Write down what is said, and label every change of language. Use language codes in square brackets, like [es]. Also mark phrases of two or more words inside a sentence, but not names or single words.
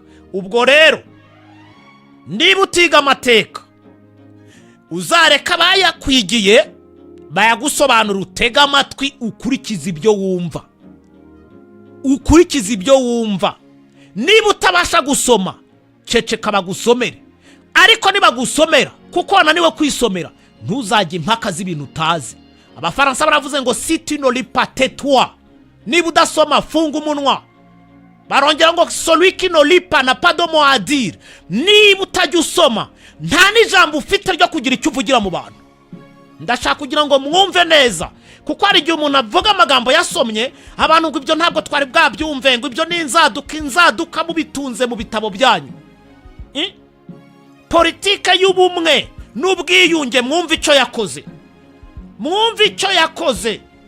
[rw] Ubwo rero niba utiga amateka, uzareka bayakwigiye bayagusobanura, utega amatwi ukurikiza ibyo wumva, ukurikiza ibyo wumva. Niba utabasha gusoma, ceceka bagusomere, ariko nibagusomera kuko wananiwe kwisomera, ntuzajye impaka z'ibintu utazi. Abafaransa baravuze ngo [fr] si tu ne lis pas tais-toi, [rw] niba udasoma [sw] funga umunwa. [rw] Barongera ngo [fr] celui qui ne lit pas n'a pas de mot à dire. [rw] Niba utajya usoma, nta n'ijambo ufite ryo kugira icyo uvugira mu bantu. Ndashaka kugira ngo mwumve neza, kuko hari igihe umuntu avuga amagambo yasomye abantu ngo ibyo ntabwo twari bwabyumve, ngo ibyo ni inzaduka mubitunze mu bitabo byanyu. Politike y'ubumwe n'ubwiyunge, mwumve icyo yakoze, mwumve icyo yakoze.